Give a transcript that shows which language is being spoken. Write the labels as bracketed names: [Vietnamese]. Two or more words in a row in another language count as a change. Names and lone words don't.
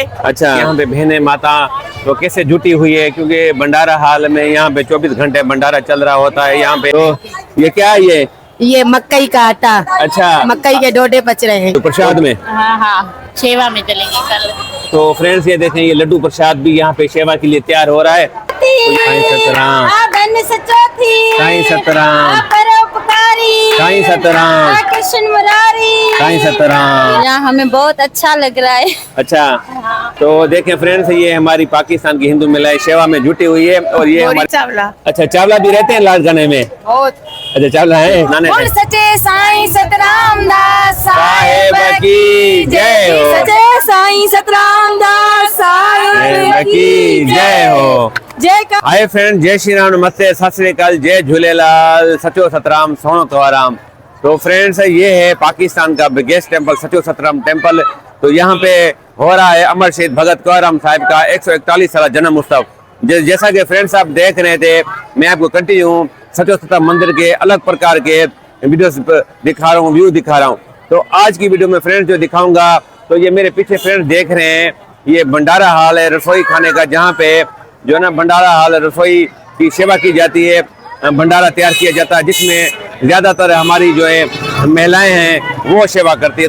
[Hindi] अच्छा यहाँ पे बहने माता तो कैसे जुटी हुई है, क्योंकि भंडारा हाल में यहाँ पे 24 घंटे भंडारा चल रहा होता है यहाँ पे। तो ये क्या है ये मकई का आटा। अच्छा मकई के डोडे पच रहे हैं तो प्रसाद में। हाँ हाँ, सेवा में चलेंगे कल। तो फ्रेंड्स ये देखें, ये लड्डू प्रसाद भी यहाँ पे सेवा के लिए तैयार हो रहा है। साईं सतराम, साईं सतराम, साईं सतराम, कृष्ण मुरारी, साईं सतराम। यहाँ हमें बहुत अच्छा लग रहा है। अच्छा तो देखें फ्रेंड्स, ये हमारी पाकिस्तान की हिंदू महिलाएं सेवा में जुटी हुई है। और ये हमारे चावला। अच्छा चावला भी रहते हैं लालगने में? बहुत। अच्छा चावला है नाने बोल सचे साईं सतराम दास साहेब की जय हो। सचे साईं सतराम दास साहेब की जय हो। जय का। हाय फ्रेंड, जय श्री राम, नमस्ते, सत श्री अकाल, जय झूलेलाल, सचो सतराम, सोनो कंवराम। तो फ्रेंड्स ये है पाकिस्तान का [English] biggest temple, [Hindi] सचो सतराम टेम्पल। तो यहाँ पे हो रहा है अमर शहीद भगत कंवराम साहिब का 141 साल जन्म उत्सव। जैसा कि फ्रेंड्स आप देख रहे थे, मैं आपको कंटिन्यू सचो सतराम मंदिर के अलग प्रकार के वीडियोस दिखा रहा हूँ, व्यू दिखा रहा हूँ। तो आज की वीडियो में फ्रेंड्स जो दिखाऊंगा, तो ये मेरे पीछे फ्रेंड्स देख रहे हैं, ये भंडारा हाल है रसोई खाने का, जहाँ पे जो है ना भंडारा हाल रसोई की सेवा की जाती है, भंडारा तैयार किया जाता है, जिसमें ज्यादातर हमारी जो है महिलाएं हैं वो सेवा करती है।